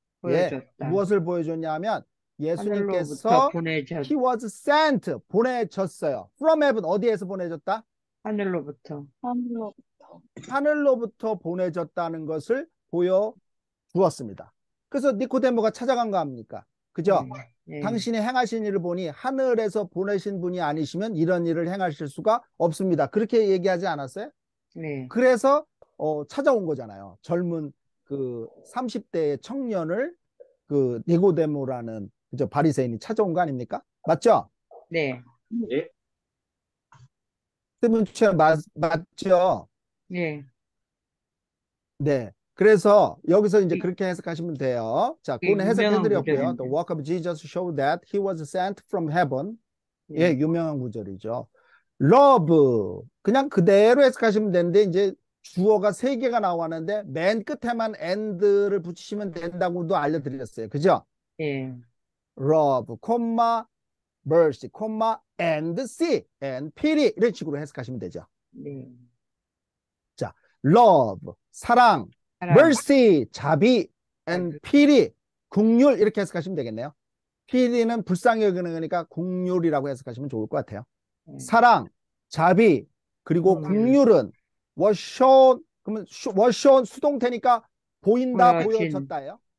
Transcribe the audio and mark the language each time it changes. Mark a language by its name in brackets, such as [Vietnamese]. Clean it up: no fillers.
[Korean] 보여줬다. 예, 무엇을 보여줬냐면 예수님께서 하늘로부터 보내졌. [English] He was sent [Korean] 보내졌어요. [English] From heaven [Korean] 어디에서 보내졌다? 하늘로부터. 하늘로부터 보내졌다는 것을 보여주었습니다. 그래서 니코데모가 찾아간 거 아닙니까? 그죠? 네. 당신이 행하신 일을 보니 하늘에서 보내신 분이 아니시면 이런 일을 행하실 수가 없습니다. 그렇게 얘기하지 않았어요? 네. 그래서 찾아온 거잖아요. 젊은 그 30대의 청년을 그 니고데모라는 그죠? 바리새인이 찾아온 거 아닙니까? 맞죠? 네. 예. 맞죠? 네. 네. 그래서 여기서 이제 그렇게 해석하시면 돼요. 자, 그거는 유명한 해석해드렸고요. 구절인데. [English] The work of Jesus showed that he was sent from heaven. [Korean] 예, 유명한 구절이죠. Love. 그냥 그대로 해석하시면 되는데 이제 주어가 3개가 나왔는데 맨 끝에만 and를 붙이시면 된다고도 알려드렸어요. 그죠? 네. [English] Love, mercy, and see, and pity [Korean] 이런 식으로 해석하시면 되죠. 네. 자, love, 사랑, mercy, 자비, and pity, 긍휼 이렇게 해석하시면 되겠네요. pity는 불쌍히 여기는 거니까 긍휼이라고 해석하시면 좋을 것 같아요. 사랑, 자비, 그리고 긍휼은 [English] was shown, [Korean] 그러면 was shown 수동태니까 보인다, 보여졌다예요.